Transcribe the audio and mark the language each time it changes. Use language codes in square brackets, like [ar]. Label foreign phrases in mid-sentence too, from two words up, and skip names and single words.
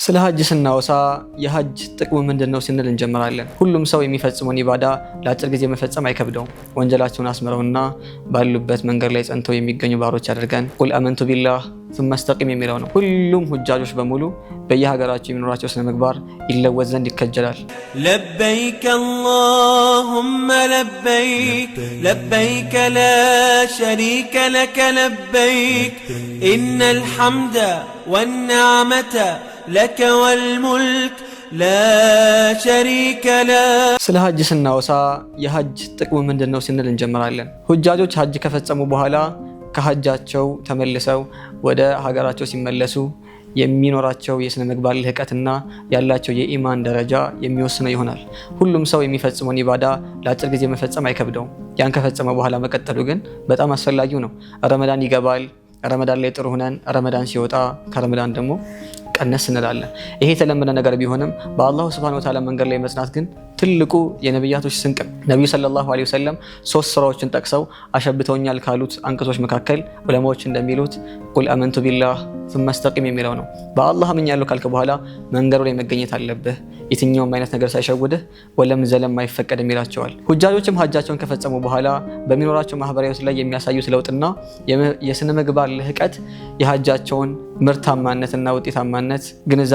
[am] ስለ ሐጅ ስናወሳ የሐጅ ጥቅሙ ምንድነው ስንል እንጀምራለን። ሁሉም ሰው የሚፈጽመውን ኢባዳ ለአጭር ጊዜ መፈጸም አይከብደውም። ወንጀላቸውን አስምረውና ባሉበት መንገድ ላይ ጸንተው የሚገኙ ባሮች አድርገን [ar] قل آمنت بالله ثم استقم [am] የሚለው ነው። ሁሉም ሁጃጆች በሙሉ በየሀገራቸው የሚኖራቸው ስነ ምግባር ይለወጥ ዘንድ ይከጀላል። [ar] لبيك اللهم لبيك لبيك لا شريك لك لبيك إن الحمد والنعمة لك والملك لا شريك له። [am] ስለ ሐጅ ስናወሳ የሐጅ ጥቅሙ ምንድነው ስንል እንጀምራለን። ሁጃጆች ሐጅ ከፈጸሙ በኋላ ከሐጃቸው ተመልሰው ወደ ሀገራቸው ሲመለሱ የሚኖራቸው የስነ ምግባር ልህቀትና ያላቸው የኢማን ደረጃ የሚወስነው ይሆናል። ሁሉም ሰው የሚፈጽመውን ኢባዳ ለአጭር ጊዜ መፈጸም አይከብደውም። ያን ከፈጸመ በኋላ መቀጠሉ ግን በጣም አስፈላጊው ነው። ረመዳን ይገባል። ረመዳን ላይ ጥሩ ሆነን ረመዳን ሲወጣ ከረመዳን ደግሞ ቀነስ እንላለን። ይሄ የተለመደ ነገር ቢሆንም በአላሁ [ar] سبحانه وتعالى [am] መንገድ ላይ መጽናት ግን ትልቁ የነብያቶች ስንቅ። ነብዩ [ar] صلى الله عليه وسلم [am] 3 ስራዎችን ጠቅሰው አሸብተውኛል ካሉት አንቀጾች መካከል ዑለማዎች እንደሚሉት [ar] قل آمنت بالله ثم استقم [am] የሚለው ነው። በአላህ አምኛለሁ ካልክ በኋላ መንገዱ ላይ መገኘት አለብህ። የትኛውም አይነት ነገር ሳይሸውድህ ወለም ዘለም አይፈቀድም ይላቸዋል። ሁጃጆችም ሐጃቸውን ከፈጸሙ በኋላ በሚኖራቸው ማህበራዊ ላይ የሚያሳዩት ለውጥና የስነ ምግባር ልህቀት የሐጃቸውን ምርታማነትና ውጤታማነት ግንዛቤ